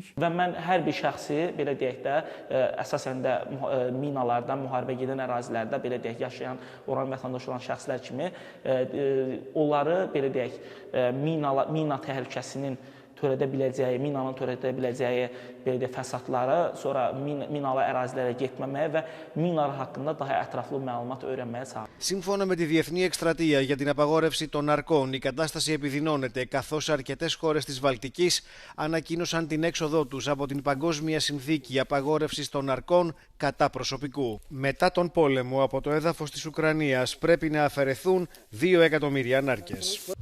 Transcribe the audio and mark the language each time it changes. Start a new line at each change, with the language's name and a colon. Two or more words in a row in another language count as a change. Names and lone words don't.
Azerbaijani: Və mən hər bir şəxsi, belə deyək də, əsasən də minalardan, müharibə gedən ərazilərdə, belə deyək, yaşayan, oran vətəndaş olan şəxslər kimi, onları, belə deyək, mina təhlükəsinin törədə biləcəyi, minanın törədə biləcəyi belə deyək, fəsadları, sonra minalı ərazilərə getməməyə və minalar haqqında daha ətraflı məlumat öyrənməyə çağırır.
Greek: Σύμφωνα με τη Διεθνή Εκστρατεία για την Απαγόρευση των Ναρκών, η κατάσταση επιδεινώνεται καθώς αρκετές χώρες της Βαλτικής ανακοίνωσαν την έξοδό τους από την Παγκόσμια Συνθήκη Απαγόρευσης των Ναρκών κατά προσωπικού. Μετά τον πόλεμο, από το έδαφος της Ουκρανίας πρέπει να αφαιρεθούν 2 εκατομμύρια νάρκες.